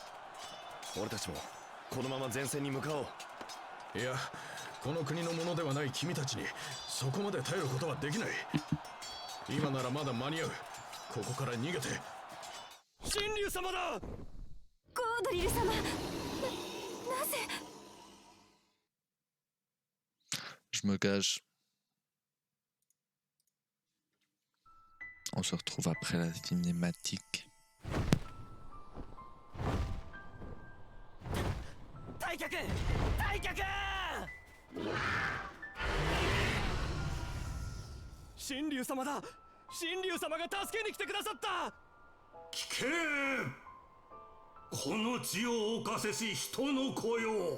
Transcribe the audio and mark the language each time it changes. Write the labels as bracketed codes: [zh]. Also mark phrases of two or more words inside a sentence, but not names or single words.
[ja] 俺たちもこのまま前線に向かおう。いや、この国のものではない君たちにそこまで頼ることはできない。今ならまだ間に合う。ここから逃げて。神竜様だ。ゴードリル様、なぜ。 [fr] Je me cache. On se retrouve après la cinématique. [ja] 退却退却。神竜様だ。神竜様が助けに来てくださった。聞け、この地を侵せし人の子よ。